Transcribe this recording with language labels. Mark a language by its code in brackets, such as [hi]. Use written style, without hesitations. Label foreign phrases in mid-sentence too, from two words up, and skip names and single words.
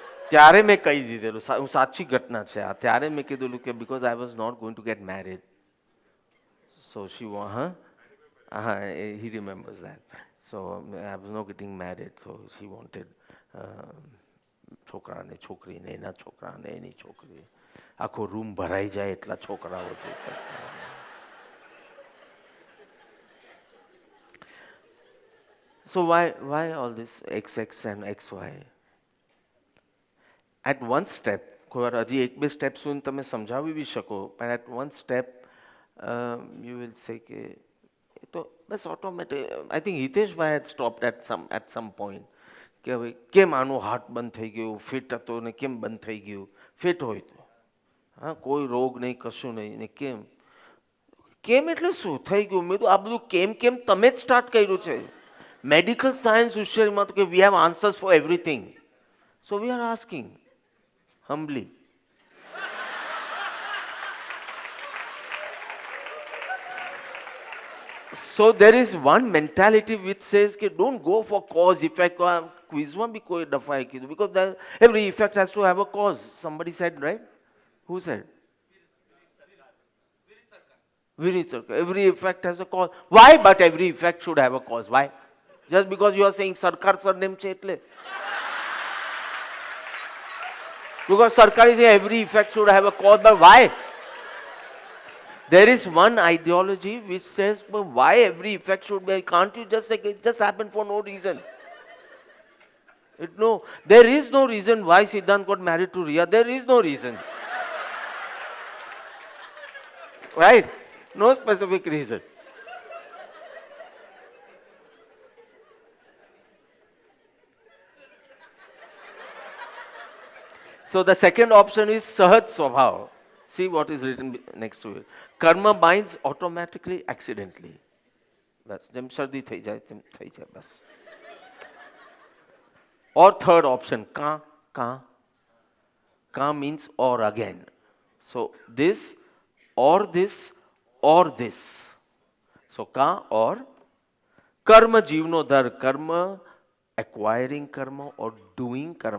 [gu] ત્યારે મેં કહી દીધેલું, સાચી ઘટના છે આ. ત્યારે મેં કીધેલું કે [en] because I was not going to get married. So she he remembers that. So I was not getting married. So she wanted [gu] છોકરા ને છોકરી ને એના છોકરા ને એની છોકરી, આખો રૂમ ભરાઈ જાય એટલા છોકરાઓ જોઈતા. [en] So why all this XX and XY? At one step, [gu] કોઈ વાર હજી એક બે સ્ટેપ સુધી તમે સમજાવી બી શકો, પણ [en] at one step you will say [gu] કે એ તો બસ ઓટોમેટિક. [en] I think [gu] હિતેશભાઈ [en] had stopped at some point [gu] કે હવે કેમ આનો હાર્ટ બંધ થઈ ગયો, ફિટ હતો ને કેમ બંધ થઈ ગયું. ફિટ હોય તો હા, કોઈ રોગ નહીં કશું નહીં ને કેમ કેમ એટલે શું થઈ ગયું. મેં તો આ બધું કેમ તમે જ સ્ટાર્ટ કર્યું છે. [en] medical science [gu] હોશિયારીમાં તો કે [en] we have answers for everything. so we are asking humbly. So there is one mentality which says कि don't go for cause effect. Quiz [hi] में भी कोई दफा है कि [en] because every effect has to have a cause. Somebody said, right? Who said? Vineet Sarkar. Every effect has a cause. Why? But every effect should have a cause. Why? Just because you are saying Sarkar surname [gu] છે એટલે. [en] Because Sarkar is saying every effect should have a cause, but why? There is one ideology which says, but why every effect should be? Can't you just say it just happened for no reason? No, there is no reason why Siddhant got married to Riya. There is no reason. Right? No specific reason. So the second option is Sahaj Swabhav. See what is written next to it. Karma binds automatically, accidentally. [gu] બસ જેમ શરદી થઈ જાય તેમ થઈ જાય બસ. [en] Or third option, ka means or again. So this or this or this. So ka or karma jivno dar, karma acquiring karma or doing karma.